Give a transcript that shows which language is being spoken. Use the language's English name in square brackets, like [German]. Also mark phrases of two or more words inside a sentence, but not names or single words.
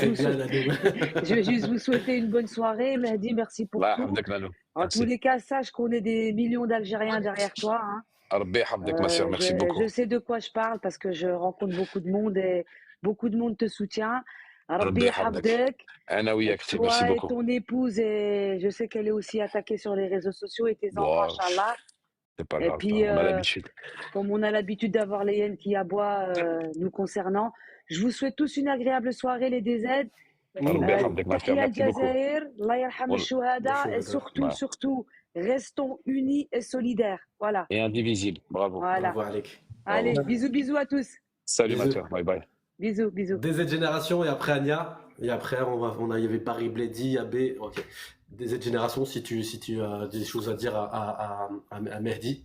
[French] c'est vous bien, souhaiter, Nanou. je vais juste vous souhaiter une bonne soirée. Mehdi, merci pour Allah tout. [Arabic] يحفظك، نانو. [French] En tous Merci. les cas, sache qu'on est des millions d'Algériens derrière toi, hein. [Arabic] ربي يحفظك, [French] ma sœur. Merci beaucoup. Je sais de quoi je parle parce que je rencontre beaucoup de monde et beaucoup de monde te soutient. [Arabic] Rabbi Rabbi yahfadek. yahfadek. أنا وياك, [French] merci Toi et beaucoup. ton épouse, et je sais qu'elle est aussi attaquée sur les réseaux sociaux et tes enfants, Bon, Inch'Allah. c'est pas Et grave, puis, on a l'habitude. comme on a l'habitude d'avoir les hyènes qui aboient nous concernant, je vous souhaite tous une agréable soirée, les DZ. [Arabic] ربي يحفظك, [French] ma sœur. [Arabic] Tahia [French] Merci beaucoup. [Arabic] الجزائر، الله يرحم Wal- al-shuhada, [French] et [Arabic] Chouhada. [French] surtout, restons unis et solidaires. Voilà, Et indivisible. Bravo. voilà. Bravo, Alec. Allez, Bravo. bisous à tous. Salut, ma Bisous. sœur. Bye bye. Bisous. DZ Génération et après Anya. Et après, il y avait Barry Bledy, AB. Ok. DZ Génération, si tu as des choses à dire à Mehdi.